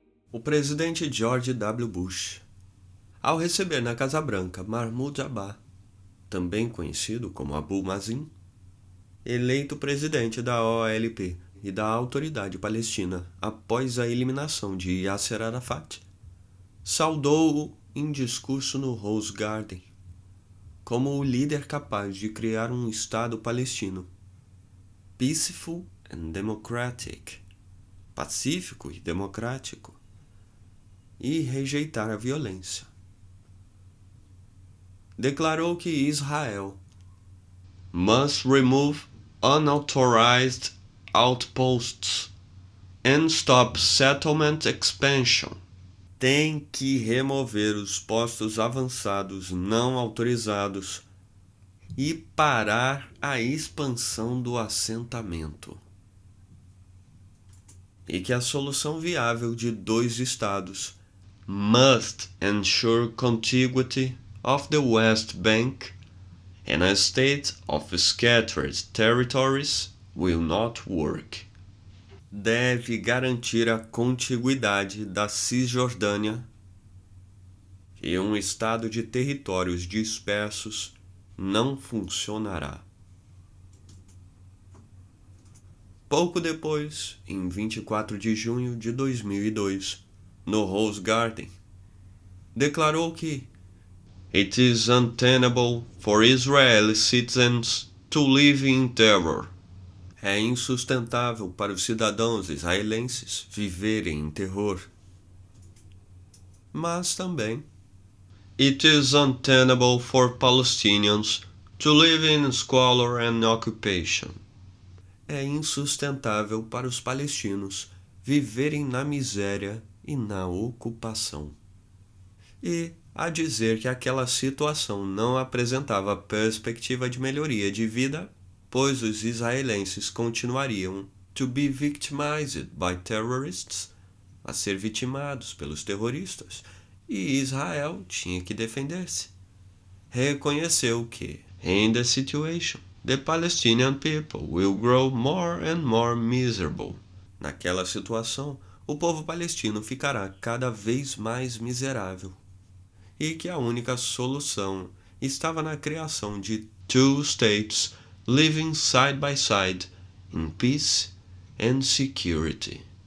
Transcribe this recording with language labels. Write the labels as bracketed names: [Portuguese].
[Portuguese] O presidente George W. Bush, ao receber na Casa Branca Mahmoud Abbas, também conhecido como Abu Mazen, eleito presidente da OLP e da Autoridade Palestina após a eliminação de Yasser Arafat, saudou-o em discurso no Rose Garden como o líder capaz de criar um Estado palestino [English] peaceful and democratic, [Portuguese] pacífico e democrático, e rejeitar a violência. Declarou que [English] Israel must remove unauthorized outposts and stop settlement expansion. [Portuguese] Tem que remover os postos avançados não autorizados e parar a expansão do assentamento. E que a solução viável de 2 estados [English] must ensure contiguity of the West Bank and a state of scattered territories will not work. [Portuguese] Deve garantir a contiguidade da Cisjordânia e um estado de territórios dispersos não funcionará. Pouco depois, em 24 de junho de 2002, no Rose Garden, declarou que [English] it is untenable for Israeli citizens to live in terror. [Portuguese] É insustentável para os cidadãos israelenses viverem em terror. Mas também [English] it is untenable for Palestinians to live in squalor and occupation. [Portuguese] É insustentável para os palestinos viverem na miséria e na ocupação. E a dizer que aquela situação não apresentava perspectiva de melhoria de vida, pois os israelenses continuariam [English] to be victimized by terrorists, [Portuguese] a ser vitimados pelos terroristas, e Israel tinha que defender-se. Reconheceu que, [English] in the situation, the Palestinian people will grow more and more miserable. [Portuguese] Naquela situação, o povo palestino ficará cada vez mais miserável. E que a única solução estava na criação de 2 [English] states living side by side in peace and security.